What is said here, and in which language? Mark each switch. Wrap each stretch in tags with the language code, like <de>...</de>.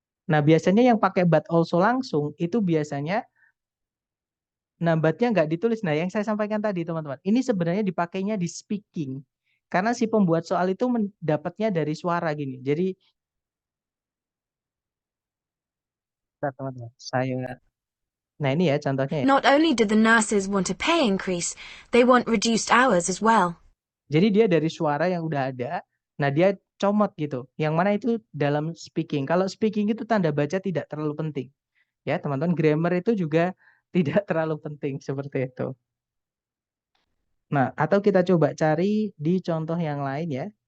<id>Nah, biasanya yang pakai but also langsung itu biasanya but-nya nggak ditulis. Nah, yang saya sampaikan tadi, teman-teman, ini sebenarnya dipakainya di speaking. Karena si pembuat soal itu mendapatnya dari suara gini. Jadi, teman-teman, nah ini ya contohnya ya.</id> <en>Not only do the nurses want a pay increase, they want reduced hours as well.</en> <id>Jadi dia dari suara yang udah ada, nah dia comot gitu. Yang mana itu dalam speaking. Kalau speaking itu tanda baca tidak terlalu penting. Ya, teman-teman, grammar itu juga tidak terlalu penting seperti itu. Nah, atau kita coba cari di contoh yang lain ya.</id>